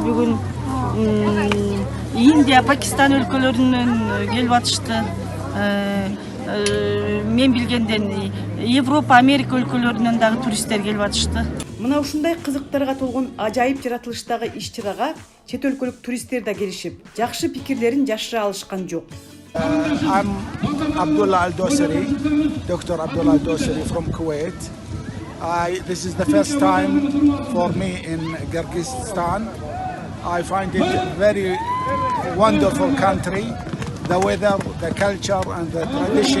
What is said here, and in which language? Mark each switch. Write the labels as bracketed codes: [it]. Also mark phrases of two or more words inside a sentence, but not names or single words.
[ky] Бүгүн Индия, Пакистан өлкөлөрүнөн келип атышты. Мен билгенден Европа, Америка өлкөлөрүнөн дагы туристтер келип атышты. Мына ушундай кызыктарга толгон ажайып жаратылыштагы иш-чарага чет өлкөлүк туристтер да келишип, жакшы пикирлерин жашыра алышкан жок. [en] I'm Abdullah Al-Dosari, Dr. Abdullah Al-Dosari from Kuwait. This is the first time for me in Kyrgyzstan. I find it very wonderful country, the weather, the culture, and the tradition.